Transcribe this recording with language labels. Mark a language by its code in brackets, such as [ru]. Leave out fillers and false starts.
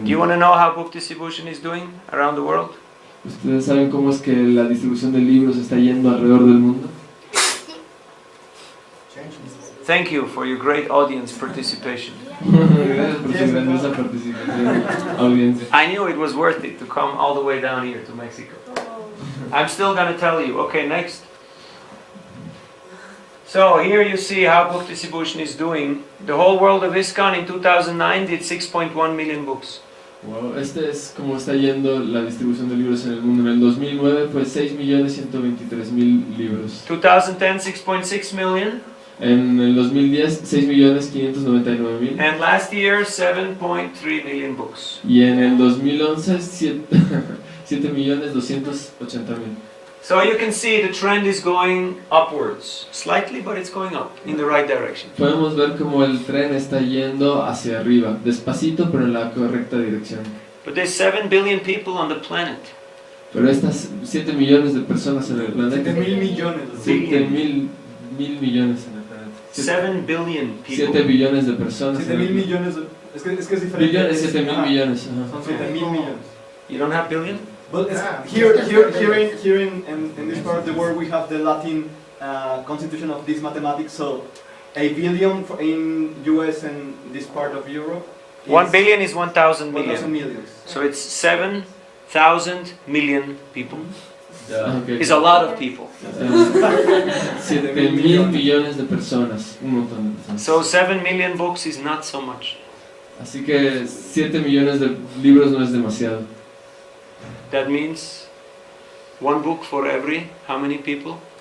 [en] Do you want to know how Bhakti Sibhushan is doing around the world? [es] ¿Ustedes saben cómo es que la distribución de libros está yendo alrededor del mundo? [en] Thank you for your great audience participation. [es] Gracias por su grandiosa participación, audiencia. [en] I knew it was worth it to come all the way down here to Mexico. I'm still going to tell you. Okay, next. So here you see how Bhakti Sibhushan is doing. The whole world of ISKCON in 2009 did 6.1 million books. [es] Wow, este es como está yendo la distribución de libros en el mundo. En el 2009 fue 6.123.000 libros. [en] 2010, 6.6 million. [es] En el 2010, 6.599.000. [en] And last year, 7.3 million books. [es] Y en el 2011, 7.280.000. [en] So you can see the trend is going upwards. Slightly, but it's going up in the right direction. [es] Podemos ver cómo el tren está yendo hacia arriba, despacito pero en la correcta dirección. [en] But there's 7 billion people on the planet. [es] Pero estas 7 millones de personas en el planeta. 7.000 millones. 7.000 millones en el planeta. [en] 7 billion people. [es] 7 billones de personas. 7.000 millones. Es que es diferente. Billones, 7.000 millones. Son 7.000 millones. [en] You don't have billion? But here in this part of the world we have the Latin constitution of this mathematics. So a billion in US and this part of Europe. 1 billion is 1,000 million. millions. So it's 7,000 million people. Okay. It's a lot of people. [es] 7.000 millones de personas, un montón de personas. [en] So 7 million books is not so much. [es] Así que 7 millones de libros no es demasiado. [en] That means one book for every how many people?